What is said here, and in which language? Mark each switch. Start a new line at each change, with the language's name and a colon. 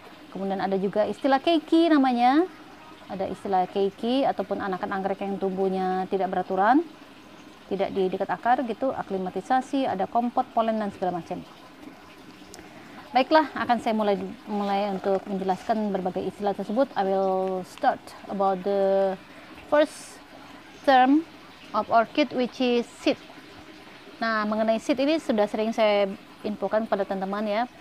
Indonesian: Kemudian ada juga istilah keiki namanya, ada istilah keiki ataupun anakan anggrek yang tumbuhnya tidak beraturan, tidak di dekat akar gitu, aklimatisasi, ada kompot, polen dan segala macam. Baiklah, akan saya mulai untuk menjelaskan berbagai istilah tersebut.
English: I will start about the first term of orchid, which is seed.
Indonesian: Nah, mengenai seed ini sudah sering saya infokan pada teman-teman ya.